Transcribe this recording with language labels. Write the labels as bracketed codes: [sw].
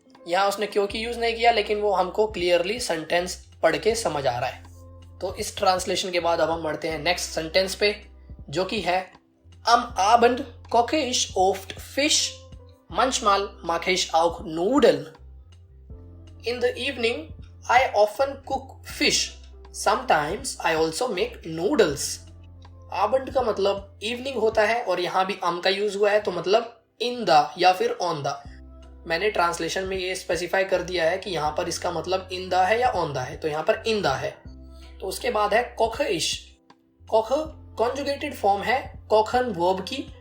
[hi] यहाँ उसने क्योंकि यूज़ नहीं किया, लेकिन वो हमको क्लियरली सेंटेंस पढ़ के समझ आ रहा है। तो इस ट्रांसलेशन के बाद अब हम बढ़ते हैं नेक्स्ट सेंटेंस पे, जो कि है [de] Am Abend koche ich oft Fisch, manchmal mache ich auch Nudeln. [en] In the evening I often cook fish, sometimes I also make noodles. [hi] आबंड का मतलब इवनिंग होता है और यहाँ भी का यूज हुआ है, तो मतलब इन द या फिर ऑन द। मैंने ट्रांसलेशन में ये स्पेसिफाई कर दिया है कि यहाँ पर इसका मतलब इन द है या ऑन द है, तो यहाँ पर इन द है। तो उसके बाद है कोख इश। कोख कॉन्जुगेटेड फॉर्म है कोखन वर्ब की।